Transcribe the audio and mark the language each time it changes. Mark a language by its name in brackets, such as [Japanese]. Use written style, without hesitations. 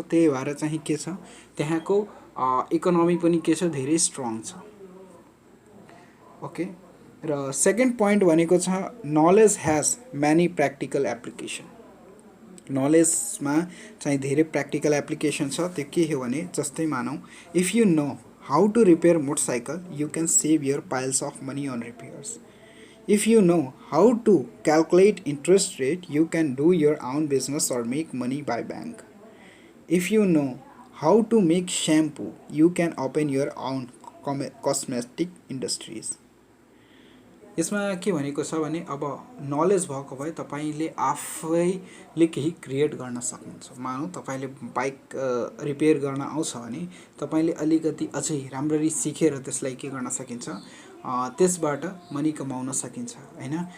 [Nepali] त्यही भएर चाहिँ के छ त्यहाँको इकोनोमी पनि के छ धेरै स्ट्रङ छ। ओके, र सेकेन्ड पोइन्ट भनेको छ [English] Knowledge has many practical application. [Nepali] नलेजमा चाहिँ धेरै प्र्याक्टिकल एप्लिकेसन छ। त्यो के हो भने जस्तै मानौँ [English] If you know how to repair motorcycle, you can save your piles of money on repairs. If you know how to calculate interest rate, you can do your own business or make money by bank. If you know how to make shampoo, you can open your own cosmetic industries. [Nepali] यसमा के भनेको छ भने अब knowledge भएको भए तपाईले आफैले केही क्रिएट गर्न सक्नुहुन्छ। मानौ तपाईले बाइक रिपेयर गर्न आउँछ भने तपाईले अलिकति अझै राम्ररी सिकेर त्यसलाई के गर्न सकिन्छ, त्यसबाट मनी कमाउन सकिन्छ हैन।